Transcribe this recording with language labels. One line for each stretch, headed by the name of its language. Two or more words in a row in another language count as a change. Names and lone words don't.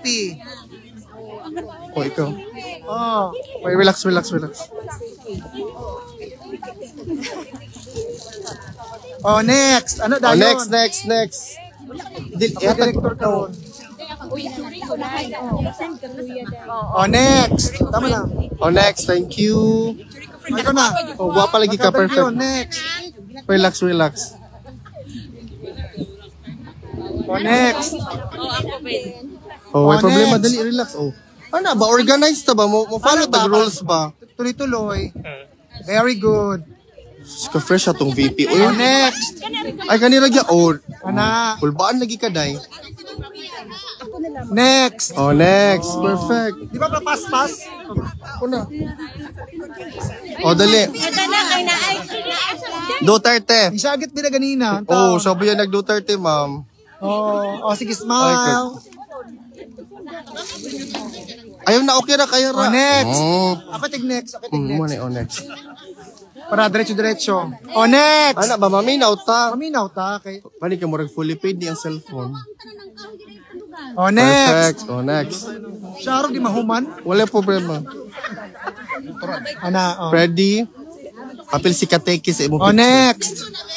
English: Oh, ikaw. Oh. Wait, relax. Oh, next.
Cebuano: Ano dayon?
English: Oh, next. Director doon. Oh, next.
Filipino: Tama lang.
English: Oh, next. Thank you.
Filipino: Ito na.
Cebuano: Oh, guwapa lagi ka. Perfect.
English: Next. Relax. Oh, next. Oh, may problema. Dali, relax. Oh. Ano ba? Organized ta ba? Mo follow tag rules ba? Tuloy-tuloy. Very good.
Cebuano: Fresh atong VP.
English: Oh, next.
Cebuano: Ay, kanira gya. Oh, Ana. kulbaan lagi ka, day.
English: Next. Oh, next. Perfect.
Cebuano: Di ba paspas? Ako na. Oh, dali. Duterte. Isagit din na ganina. Oh, sabi yan nag-Duterte, ma'am.
English: Oh, sige, smile.
Cebuano: Ayaw na, okay na, kaya ra.
English: Oh, next.
Cebuano: Ako tig next.
English: Oh, next.
Cebuano: Para diretso.
English: Oh, next.
Cebuano: Ano ba, maminaw ta? Kay. Balik ka mo,
English: fully paid
Cebuano: ni ang cellphone.
English: Oh, next. Perfect. Oh, next.
Cebuano: Sharo, di mahuman? Wala problema. Ana, oh. Ready? Apil si Kateki sa imong
English: Oh, next.